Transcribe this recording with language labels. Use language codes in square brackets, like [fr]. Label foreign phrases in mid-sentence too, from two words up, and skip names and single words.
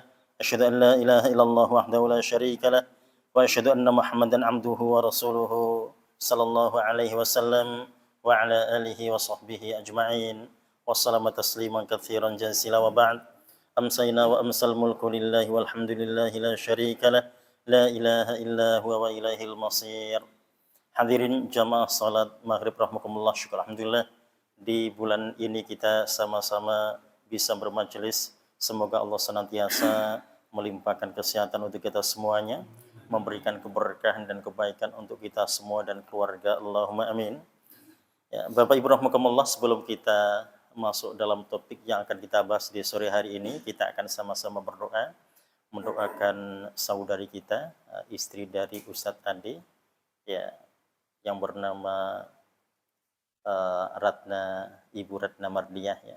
[ar] أشهد أن لا إله إلا الله وحده لا شريك له وأشهد أن محمدا عبده ورسوله صلى الله عليه وسلم وعلى آله وصحبه أجمعين. وسلم تسليما كثيرا جزيلا وبعد. أمسينا وأمسى الملك لله والحمد لله لا شريك له. لا إله إلا هو وإليه المصير. [id] Hadirin jamaah salat maghrib rahmakumullah, syukur alhamdulillah di bulan ini kita sama-sama bisa bermajelis. Semoga Allah senantiasa melimpahkan kesehatan untuk kita semuanya, memberikan keberkahan dan kebaikan untuk kita semua dan keluarga. [ar] اللهم آمين. [id] Ya, Bapak Ibu rahmakumullah, sebelum kita masuk dalam topik yang akan kita bahas di sore hari ini, kita akan sama-sama berdoa mendoakan saudari kita, istri dari Ustadz Ade, ya, yang bernama Ibu Ratna Mardiah, ya.